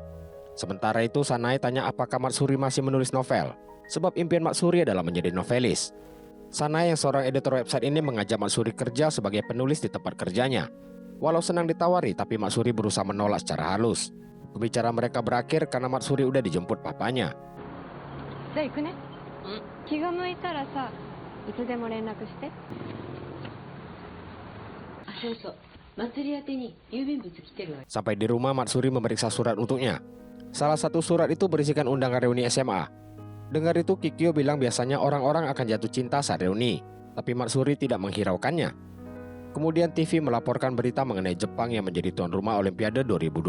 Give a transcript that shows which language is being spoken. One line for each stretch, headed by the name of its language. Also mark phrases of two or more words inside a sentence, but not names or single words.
Indonesian: Sementara itu, Sanae tanya apakah Matsuri masih menulis novel, sebab impian Matsuri adalah menjadi novelis. Sanae yang seorang editor website ini mengajak Matsuri kerja sebagai penulis di tempat kerjanya. Walau senang ditawari, tapi Matsuri berusaha menolak secara halus. Pembicaraan mereka berakhir karena Matsuri udah dijemput papanya.
Japanese: じゃあ行くね。気が向いたらさ、いつでも連絡して。あ、そうそう。祭り宛てに郵便物来てるわ。
Indonesian: Sampai di rumah, Matsuri memeriksa surat untuknya. Salah satu surat itu berisikan undangan reuni SMA. Dengar itu, Kikyo bilang biasanya orang-orang akan jatuh cinta saat reuni, tapi Matsuri tidak menghiraukannya. Kemudian TV melaporkan berita mengenai Jepang yang menjadi tuan rumah Olimpiade 2020.